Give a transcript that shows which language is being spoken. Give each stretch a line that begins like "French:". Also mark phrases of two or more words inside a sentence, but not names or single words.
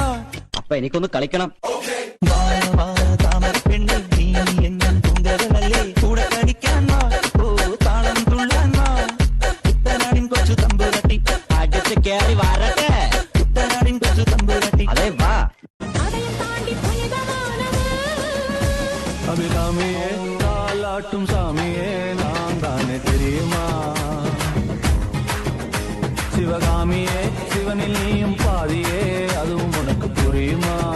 Malayalam: അപ്പൊ എനിക്കൊന്ന് കളിക്കണം. വാ വാ താമര പെണ്ണെ നീ എൻ പൂങ്കരലല്ലേ കൂടെ കളിക്കാൻ വാ. ഓ താളം തുള്ളാൻ വാ. കുട്ടനാടിൻ കൊച്ചു തമ്പുരട്ടി അടിച്ചു കയറി വരട്ടെ. കുട്ടനാടിൻ കൊച്ചു തമ്പുരട്ടി അതെ വാ.
Tamil: அபிராமியே தாலாட்டும் சாமியே நான் தானே தெரியுமா? சிவகாமியே சிவனில் நீயும் பாதியே அதுவும் உனக்கு புரியுமா?